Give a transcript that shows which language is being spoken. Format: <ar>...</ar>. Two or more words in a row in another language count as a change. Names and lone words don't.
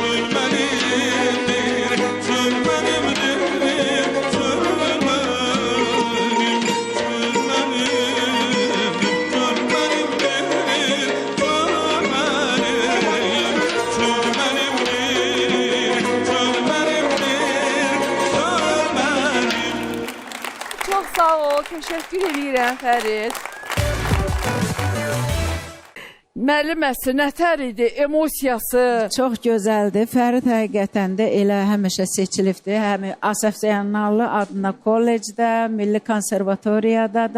<tr>Çöl benimdir, çöl benimdir, çöl benim. Çöl benimdir, çöl benimdir, çöl benim. Çöl benimdir, çöl benimdir, çöl benim.</tr> <az>Çox sağ ol, təşəkkür edirəm Fərid. Müəllim əsr nətər idi, emosiyası? Çox gözəldir. Fərid həqiqətən də elə həmişə seçilibdir. Həm Asəf Zeynallı adına kollecdə, Milli Konservatoriyada da.</az>